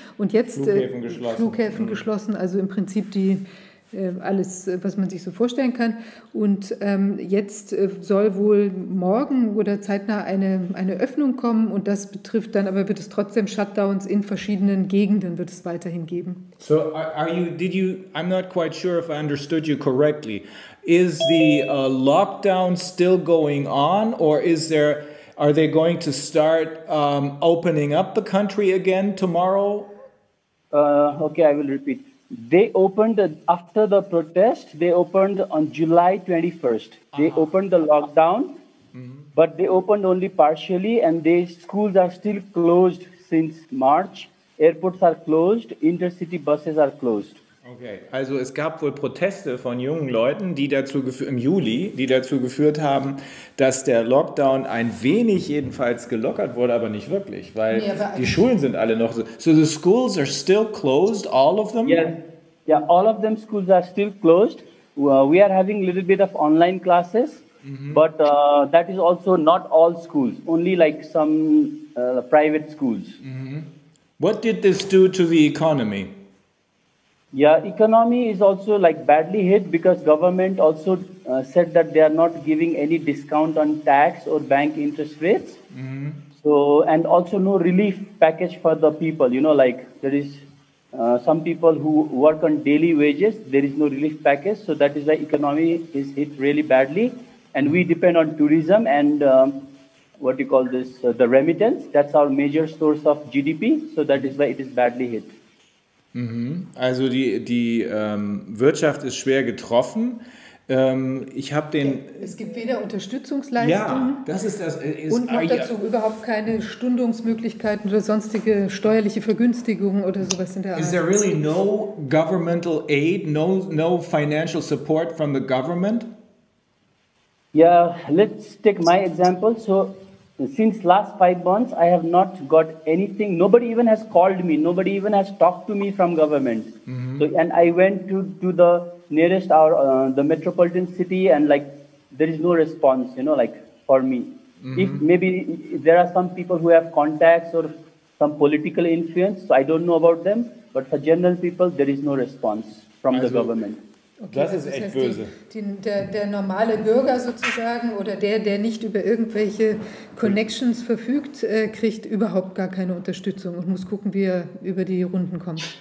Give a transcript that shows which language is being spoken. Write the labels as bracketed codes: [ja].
[de] Und jetzt Flughäfen geschlossen, also im Prinzip alles, was man sich so vorstellen kann. Und jetzt soll wohl morgen oder zeitnah eine Öffnung kommen und das betrifft dann, aber wird es trotzdem Shutdowns in verschiedenen Gegenden wird es weiterhin geben. [en] So I'm not quite sure if I understood you correctly. Is the lockdown still going on, or are they going to start opening up the country again tomorrow? Okay, I will repeat. They opened after the protest. They opened on July 21st. They opened the lockdown, but they opened only partially, and schools are still closed since March. Airports are closed. Intercity buses are closed. [de] Okay, also es gab wohl Proteste von jungen Leuten, im Juli, die dazu geführt haben, dass der Lockdown ein wenig jedenfalls gelockert wurde, aber nicht wirklich, weil die Schulen sind alle noch so. [en] So the schools are still closed, all of them? Yeah, all of them schools are still closed. We are having a little bit of online classes, but that is also not all schools, only like some private schools. What did this do to the economy? Yeah, economy is also like badly hit because government also said that they are not giving any discount on tax or bank interest rates. So, and also no relief package for the people, you know, like there is some people who work on daily wages, there is no relief package. So that is why economy is hit really badly. And we depend on tourism and the remittance. That's our major source of GDP. So that is why it is badly hit. [de] Also die Wirtschaft ist schwer getroffen. Es gibt weder Unterstützungsleistungen und noch dazu überhaupt keine Stundungsmöglichkeiten oder sonstige steuerliche Vergünstigungen oder sowas in der Art. [en] Is there really no governmental aid, no financial support from the government? Yeah, let's take my example. So since last 5 months, I have not got anything. Nobody even has called me. Nobody even has talked to me from government. So, and I went to the nearest the metropolitan city, and like there is no response, you know, like for me. If maybe there are some people who have contacts or some political influence, so I don't know about them. But for general people, there is no response from the government. [de] Okay, das ist echt böse. Der normale Bürger sozusagen oder der nicht über irgendwelche Connections verfügt, kriegt überhaupt gar keine Unterstützung und muss gucken, wie er über die Runden kommt.